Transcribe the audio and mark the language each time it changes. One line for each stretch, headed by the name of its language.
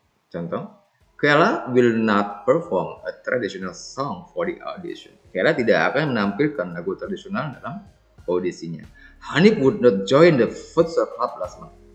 English: Contoh, Kela will not perform a traditional song for the audition.
Indonesian: Kela tidak akan menampilkan lagu tradisional dalam audisinya.
English: Hanif would not join the futsal club last month.